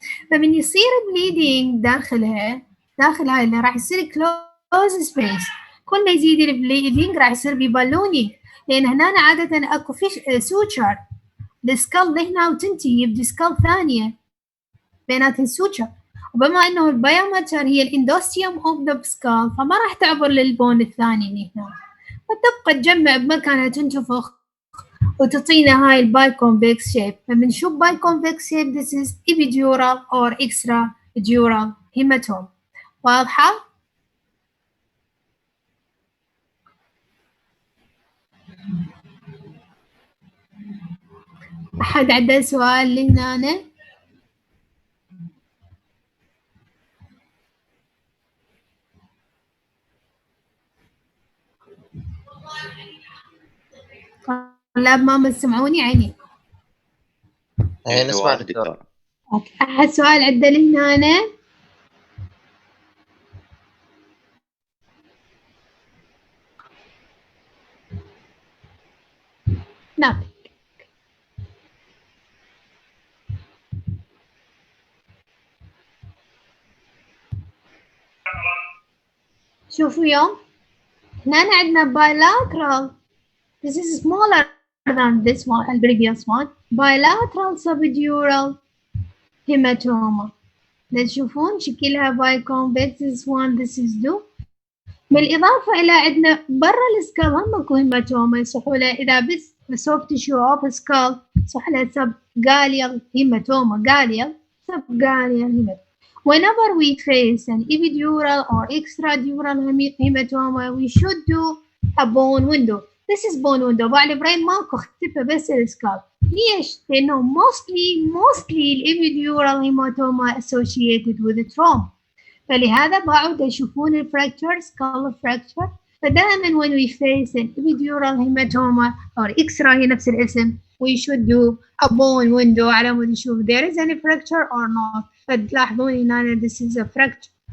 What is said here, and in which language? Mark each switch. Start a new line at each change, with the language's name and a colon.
Arabic: فمن يصير بليدينج داخلها هاي اللي راح يصير كلوز سبيس، كل ما يزيد البليدينج راح يصير ببالونينج، لأن هنا عادة أكو فيش سوتشر السكال هنا وتنتهي بسكال ثانية بينات السوتشر، وبما أنه البيومتر هي الاندوستيوم أوف ذا سكال فما راح تعبر للبون الثاني اللي هنا، فتبقى تجمع بمكانها تنتفخ وتعطينا هاي الباي كونفكس شيب. فبنشوف
English: Biconvex shape this is epidural or extradural hematoma.
Arabic: واضحة؟ أحد عنده سؤال لهنا؟ طلاب ما تسمعوني عيني؟ نسمع دكتور. أحد سؤال عنده لهنا؟ نعم. شوفوا يوم هنا عندنا bilateral.
English: This is smaller than this one and previous one. Bilateral subdural hematoma.
Arabic: تشوفون شكلها biconvex.
English: This one, this is two.
Arabic: بالإضافة إلى عندنا برا السكال هم اكو هيماتوما يصحوا لها إذا بس
English: soft tissue of skull
Arabic: يصح لها subgaleal hematoma.
English: Galeal subgaleal hematoma. Whenever we face an epidural or extradural hematoma, we should do a bone window. This is bone window.
Arabic: بعد البرين ماكو اختفى بس السكال. ليش؟ لأنه
English: mostly epidural hematoma associated with trauma.
Arabic: فلهذا بعد يشوفون الفراكتشر skull fracture. فدائما
English: when we face an epidural hematoma or extra
Arabic: هي نفس الاسم
English: we should do a bone window
Arabic: على مود نشوف
English: there is any fracture or not.
Arabic: فتلاحظون هنا
English: this is a fracture.